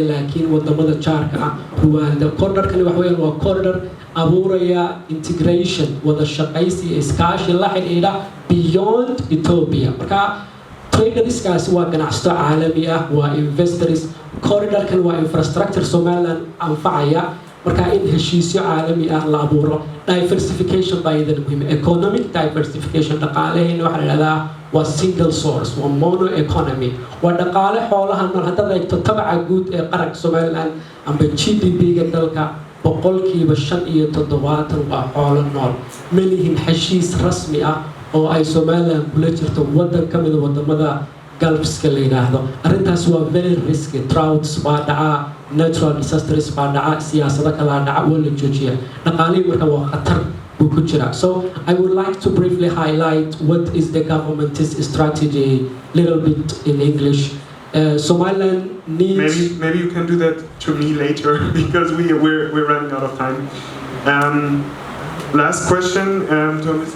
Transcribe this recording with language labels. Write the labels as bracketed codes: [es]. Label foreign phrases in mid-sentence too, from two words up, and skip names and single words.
[so] laakiin wadamada jaarka ah Rwanda corridorkan waxa weeyaan waa corridor abuuraya integration wada shaqaysi iskaashi la xidhiidha [en] beyond Ethiopia [so] marka traders waa ganacsato caalami ah waa investors corridorkan waa infrastructure Somaliland anfacaya marka in heshiisyo caalami ah la abuuro [en] diversification by the economic diversification [so] dhaqaalaheena waxa la yiraahdaa waa [en] single source [so] waa [en] mono economy [so] waa dhaqaale xoolaha nool hadda eegto tabaca guud ee qaranka Somaliland amba GDP-ga dalka 75% waa xoolo nool malihin heshiis rasmi ah oo ay Somaliland kula jirto wadan kamid ah wadamada galbeedka la yiraahdo arrintaas waa [en] very risky [so] droughts baa dhaca [en] natural disasters [so] baa dhaca siyaasado kala dhaca wala joojiya dhaqaalihi marka waa khatar buu ku jira [en] so I would like to briefly highlight what is the government's strategy little bit in English Somaliland needs maybe you can do that to me later because we're running out of time last question to Mr.